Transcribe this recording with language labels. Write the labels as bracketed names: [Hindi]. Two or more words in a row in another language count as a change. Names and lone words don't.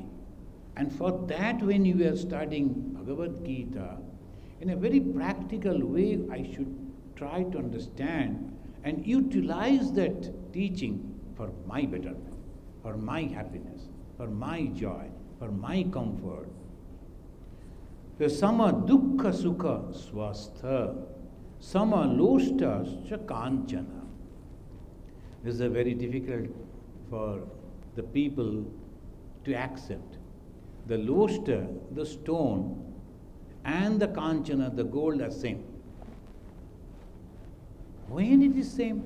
[English] And for that, when you are studying Bhagwad Gita, in a very practical way, I should try to understand and utilize that teaching for my betterment, for my happiness, for my joy, for my comfort. [Sanskrit] Sama dukkha sukha swastha, sama loshta cha kanchana. [English] This is a very difficult for the people to accept. The loshta, the stone, and the kanchana, the gold, are same. When it is same?